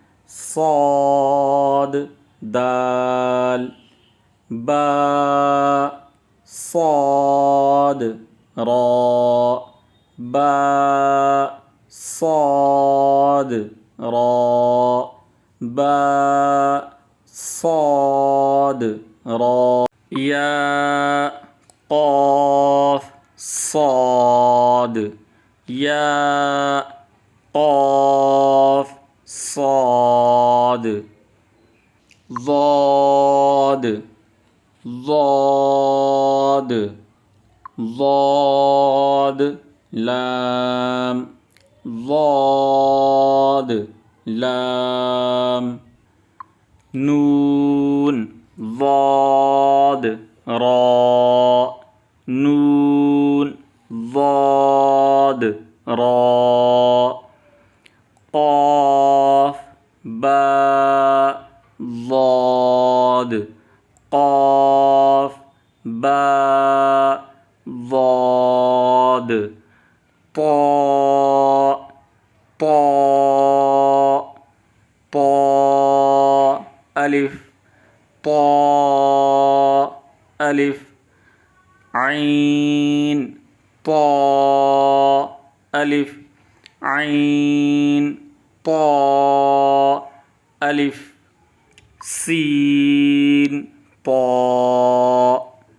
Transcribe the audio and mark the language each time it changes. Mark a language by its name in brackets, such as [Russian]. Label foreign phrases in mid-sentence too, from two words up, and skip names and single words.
[Arabic] صاد दाल बा صاد را با صاد را با صاد را یا قاف صاد یا قاف صاد ضاد ضاد ضاد لام ضاد لام نون ضاد را نون ضاد را قاف با ضاد قاف با ضاد طاء طاء طاء ألف طاء ألف عين طاء ألف عين طاء ألف سين طاء